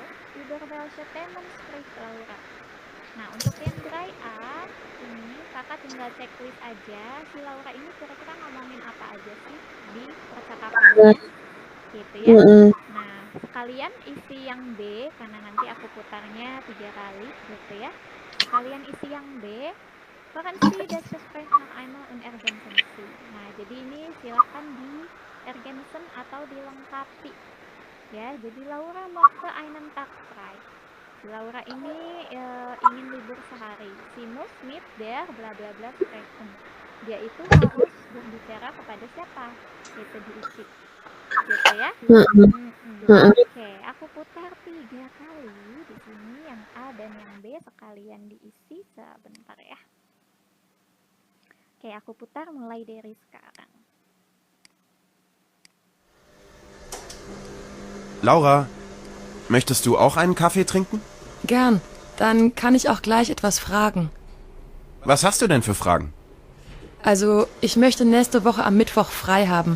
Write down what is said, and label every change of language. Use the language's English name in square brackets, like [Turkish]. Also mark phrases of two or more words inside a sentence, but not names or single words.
[German] Über welche Themen spricht Laura? [Indonesian] Nah, untuk yang dry A ini kakak tinggal checklist aja si Laura ini kira-kira ngomongin apa aja sih di percakapannya gitu ya. Nah, sekalian isi yang B karena nanti aku putarnya 3 kali gitu ya. Sekalian isi yang B [German] Hören Sie das Gespräch noch einmal und ergänzen Sie. [Indonesian] Nah, jadi ini silahkan di ergänzen atau dilengkapi. Ya, jadi [German] Laura möchte einen Tag frei. [Indonesian] Si Laura ini ingin libur sehari. [German] Sie muss mit der bla bla bla sprechen. [Indonesian] Dia itu harus berbicara kepada siapa? Itu diisi. Gitu ya. Oke, aku putar 3 kali di sini yang A dan yang B sekalian diisi sebentar ya. Oke, aku putar mulai dari sekarang. [German] Laura, möchtest du auch einen Kaffee trinken? Gern. Dann kann ich auch gleich etwas fragen. Was hast du denn für Fragen? Also, ich möchte nächste Woche am Mittwoch frei haben.